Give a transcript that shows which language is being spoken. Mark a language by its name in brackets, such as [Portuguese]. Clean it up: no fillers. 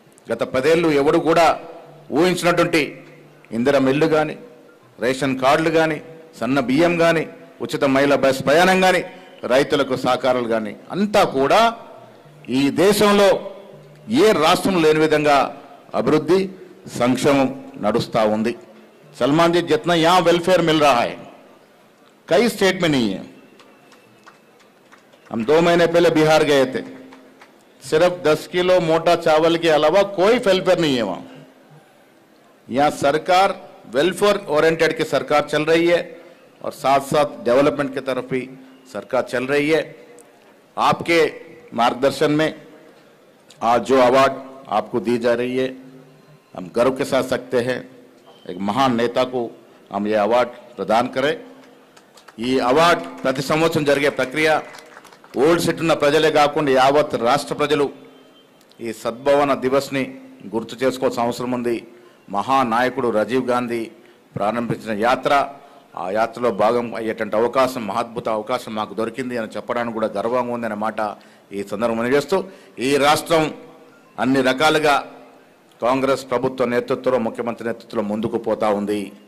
[Telugu] గత 10 ఏళ్ళు ఎవడు కూడా ఊహించినటువంటి ఇందిరమ్మ ఇల్లు కానీ, రేషన్ కార్డులు కానీ, సన్న బియ్యం కానీ, ఉచిత మహిళా బస్ ప్రయాణం కానీ, రైతులకు సహకారాలు కానీ అంతా కూడా ఈ దేశంలో ఏ రాష్ట్రం లేని విధంగా అభివృద్ధి సంక్షేమం నడుస్తూ ఉంది. [Hindi] सलमान जी जितना यहाँ वेलफेयर मिल रहा है कई स्टेट में नहीं है. हम 2 महीने पहले बिहार गए थे, सिर्फ 10 किलो मोटा चावल के अलावा कोई वेलफेयर नहीं है वहां. यहाँ सरकार वेलफेयर ओरिएंटेड की सरकार चल रही है और साथ साथ डेवलपमेंट की तरफ भी सरकार चल रही है. आपके मार्गदर्शन में आज जो अवार्ड आपको दी जा रही है हम गर्व के साथ सकते हैं. एक महान नेता को हम ये अवार्ड प्रदान करें. [Telugu] ఈ అవార్డ్ ప్రతి సంవత్సరం జరిగే ప్రక్రియ ఓల్డ్ సిటీ ఉన్న ప్రజలే కాకుండా యావత్ రాష్ట్ర ప్రజలు ఈ సద్భావన దివస్ని గుర్తు చేసుకోవాల్సిన అవసరం ఉంది. మహానాయకుడు రాజీవ్ గాంధీ ప్రారంభించిన యాత్ర, ఆ యాత్రలో భాగం అయ్యేటువంటి అవకాశం, మహాద్భుత అవకాశం మాకు దొరికింది అని చెప్పడానికి కూడా గర్వంగా ఉందనే మాట ఈ సందర్భంగా చేస్తూ ఈ రాష్ట్రం అన్ని రకాలుగా కాంగ్రెస్ ప్రభుత్వ నేతృత్వంలో, ముఖ్యమంత్రి నేతృత్వంలో ముందుకు పోతా ఉంది.